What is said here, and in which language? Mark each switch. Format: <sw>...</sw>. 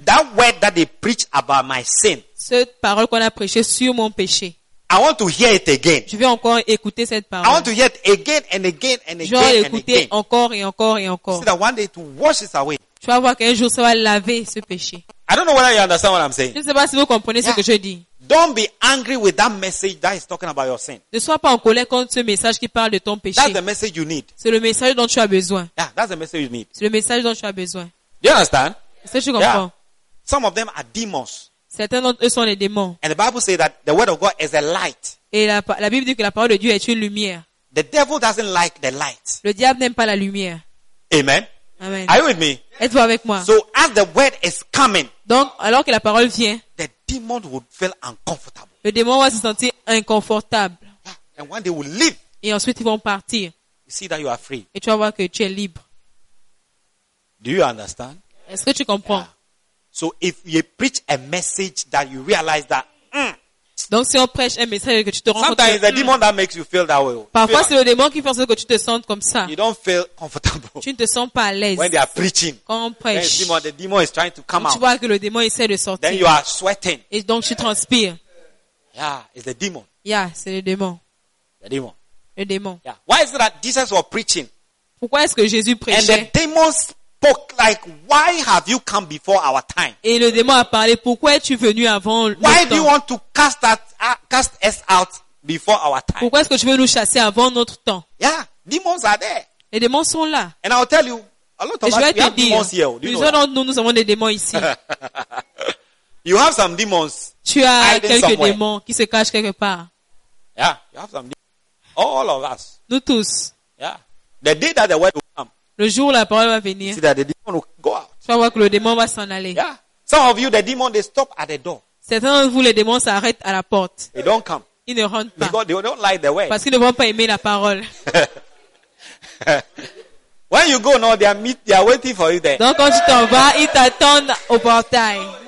<en>That word that they preach about my sin.</en> <fr>Cette parole qu'on a prêchée sur mon péché.</fr> <en>I want to hear it again.</en> <fr>Je veux encore écouter cette parole.</fr> <en>I want to hear it again and again and again.</en> <fr>Je veux écouter encore et encore et encore.</fr> <en>See that one day to wash it away.</en> <fr>Tu vas voir qu'un jour ça va laver ce péché.</fr> <en>I don't know whether you understand what I'm saying.</en> <fr>Je ne sais pas si vous comprenez</fr> <en>yeah.</en> <fr>ce que je dis.</fr> <en>Don't be angry with that message that is talking about your sin.</en> <fr>Ne sois pas en colère contre ce message qui parle de ton péché.</fr> <en>That's the message you need.</en> <fr>C'est le message dont tu as besoin.</fr> <en>Yeah, that's the message you need.</en> <fr>C'est le message dont tu as besoin.</fr> <en>Do you understand?</en> <fr>Est-ce que je comprends?</fr> <en>Yeah. Some of them are demons.</en> <fr>Certains d'entre eux sont des démons.</fr> <en>And the Bible says that the word of God is a light.</en> <fr>Et la Bible dit que la parole de Dieu est une lumière.</fr> <en>The devil doesn't like the light.</en> <fr>Le diable n'aime pas la lumière.</fr> <en>Amen. Amen. Are you with me?</en> <fr>Êtes-vous avec moi?</fr> <en>So as the word is coming,</en> <fr>donc alors que la parole vient,</fr> <en>the demon would feel uncomfortable.</en> <fr>Le démon va se sentir inconfortable.</fr> <en>And one day we'll leave.</en> <fr>Et ensuite ils vont partir.</fr> <en>You see that you are free.</en> <fr>Et tu vas voir que tu es libre.</fr> <en>Do you understand?</en> <fr>Est-ce que tu comprends? Yeah.</fr> <en>So if you preach a message that you realize that.</en> <fr>Donc si on prêche un message que tu te rends compte.</fr> <en>Sometimes the demon that makes you feel that way.</en> <fr>Parfois c'est le démon qui fait que tu te sentes comme ça.</fr> <en>You don't feel comfortable.</en> <fr>Tu ne te sens pas à l'aise.</fr> <en>When they are preaching.</en> <fr>Quand on prêche.</fr> <en>Then the demon is trying to come out.</en> <fr>Tu vois que le démon essaie de sortir.</fr> <en>Then you are sweating.</en> <fr>Et donc tu transpires.</fr> <en>Yeah, it's the demon.</en> <fr>Yeah, c'est le démon.</fr> <en>The demon.</en> <fr>Le démon.</fr> <en>Yeah. Why is it that Jesus was preaching?</en> <fr>Pourquoi est-ce que Jésus prêchait?</fr> <en>And the demon spoke like, why have you come before our time?</en> <fr>Et le démon a parlé, pourquoi es-tu venu avant le temps?</fr> <en>Why do you want to cast us out before our time?</en> <fr>Pourquoi est-ce que tu veux nous chasser avant notre temps?</fr> <en>Yeah, demons are there.</en> <fr>Les démons sont là.</fr> <en>And I'll tell you, a lot of us, we have demons here. Do you know that?</en> <fr>Nous avons des démons ici.</fr> <en>You have some demons.</en> <fr>Tu as quelques démons qui se cachent quelque part.</fr> <en>Yeah, you have some demons. All of us.</en> <fr>Nous tous.</fr> <en>Yeah. The day that the word will come.</en> <fr>Le jour où la parole va venir.</fr> <en>See that the demon will go out.</en> <fr>Tu vas voir que le démon va s'en aller.</fr> <en>Yeah. Some of you, the demon, they stop at the door.</en> <fr>Certains de vous, les démons s'arrêtent à la porte.</fr> <en>They don't come.</en> <fr>Ils ne rentrent pas.</fr> <en>Because they don't like the word.</en> <fr>Parce qu'ils ne vont pas aimer la parole.</fr> <en>When you go, no, they are waiting for you there.</en> <fr>Donc quand tu t'en vas, ils t'attendent au portail.</fr>